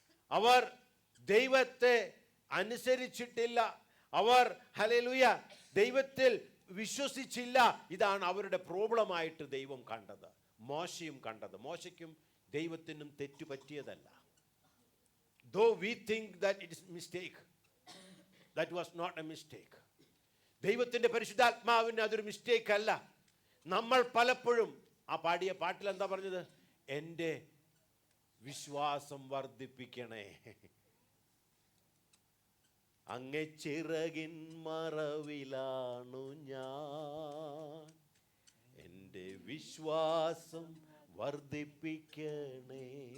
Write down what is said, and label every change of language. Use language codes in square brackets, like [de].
[ml] അവർ ദൈവത്തെ അനുസരിച്ചിട്ടില്ല. അവർ ഹല്ലേലൂയ ദൈവത്തിൽ വിശ്വസിച്ചില്ല. ഇതാണ് അവരുടെ പ്രോബ്ലമായിട്ട് ദൈവം കണ്ടത്, മോശയും കണ്ടത്. മോശയ്ക്കും ദൈവത്തിനും തെറ്റുപറ്റിയതല്ല. [en] Though we think that it is mistake, that was not a mistake. [ml] ദൈവത്തിൻ്റെ പരിശുദ്ധാത്മാവിന് അതൊരു മിസ്റ്റേക്ക് അല്ല. നമ്മൾ പലപ്പോഴും ആ പാടിയ പാട്ടിൽ എന്താ പറഞ്ഞത്? എൻ്റെ വിശ്വാസം വർദ്ധിപ്പിക്കണേ, അങ്ങേ ചിറകിൻ മറവിലാണു ഞാൻ, എൻ്റെ വിശ്വാസം വർദ്ധിപ്പിക്കണേ.